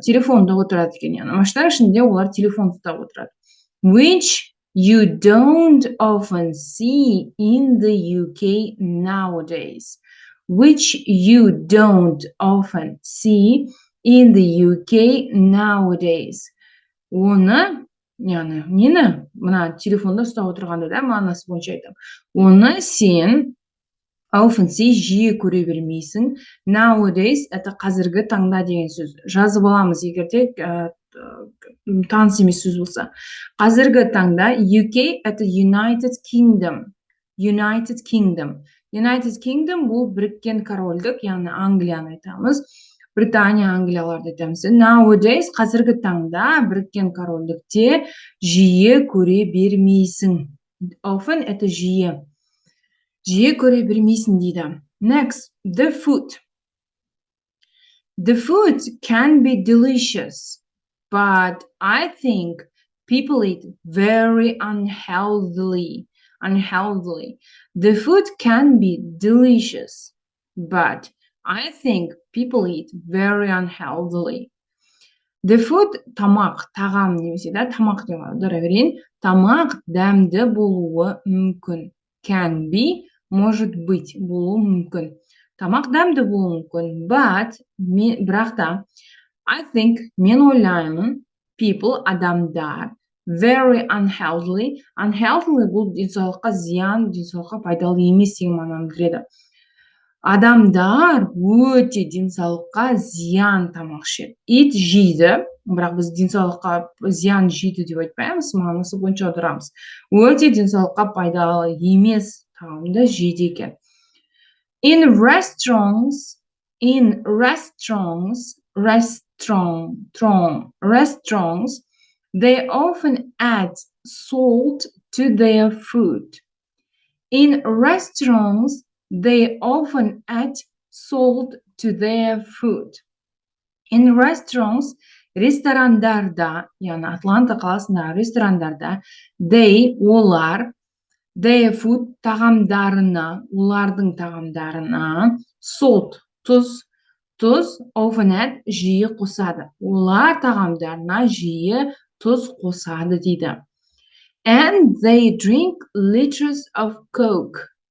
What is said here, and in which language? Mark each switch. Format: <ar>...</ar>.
<kk>Телефонда отырады екен. Машинаның ішінде олар телефон ұстап отырады.</kk> <en>Which you don't often see in the UK nowadays. Which you don't often see in the UK nowadays.</en> <kk>Оны, яғни, нені? Мына телефонда ұстап отырғанда да мағынасы бойынша айтам. Оны сен</kk> <en>often see,</en> <kk>жиі көре бермейсің. Nowadays, это қазіргі таңда деген сөз. Жазып аламыз, егерде таныс емес сөз болса. Қазіргі таңда UK, это United Kingdom. United Kingdom бұл біріккен корольдік, яғни Англияны айтамыз. Британия, Англияларды айтамыз. Nowadays, қазіргі таңда біріккен корольдікте жиі көре бермейсің. Often это жиі. Жиі көре бермейсің дейді.</kk> <en>Next, the food. The food can be delicious, but I think people eat very unhealthily. The food can be delicious, but I think people eat very unhealthily.</en> <kk>The food тамақ, тағам немесе тамақ деп аудара берейін. Тамақ дәмді болуы мүмкін.</kk> <en>Can be,</en> <ru>может быть,</ru> <kk>болуы мүмкін. Тамақ дәмді болуы мүмкін.</kk> <en>But,</en> <kk>бірақ та,</kk> <en>I think,</en> <kk>мен ойлаймын,</kk> <en>people,</en> <kk>адамдар,</kk> <en>very unhealthily.</en> <kk>Unhealthily бұл денсаулыққа зиян, денсаулыққа пайдалы емес деген мағынаны білдіреді. Адамдар өте денсаулыққа зиян тамақ ішеді. Ит жейді, бірақ біз денсаулыққа зиян жейді деп айтпаймыз, мағынасы бойынша аударамыз. Өте денсаулыққа пайдалы емес тағамды жейді екен.</kk> <en>In restaurants, they often add salt to their food. In restaurants, they often add salt to their food. In restaurants,</en> <kk>ресторандарда, яғни Атланта қаласындағы ресторандарда, олар,</kk> <en>their food</en> <kk>тағамдарына, олардың тағамдарына, salt, тұз,</kk> <en>often add,</en> <kk>жиі қосады. Олар тағамдарына жиі тұз қосады дейді.</kk> <en>And they drink liters of Coke.</en>